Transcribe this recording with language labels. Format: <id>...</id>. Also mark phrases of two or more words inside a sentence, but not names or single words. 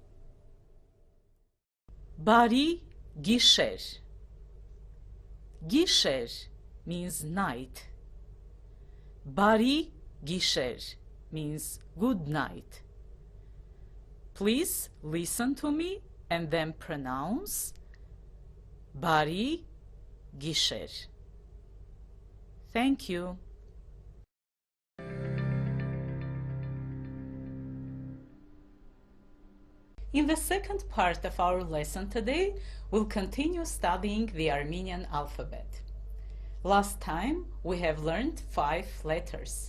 <hy>Բարի գիշեր.</hy> <en>Գիշեր means night.</en> <hy>Բարի գիշեր</hy> <en>means good night. Please listen to me and then pronounce</en> <hy>բարի գիշեր.</hy> <en>Thank you. In the second part of our lesson today, we'll continue studying the Armenian alphabet. Last time, we have learned 5 letters.</en>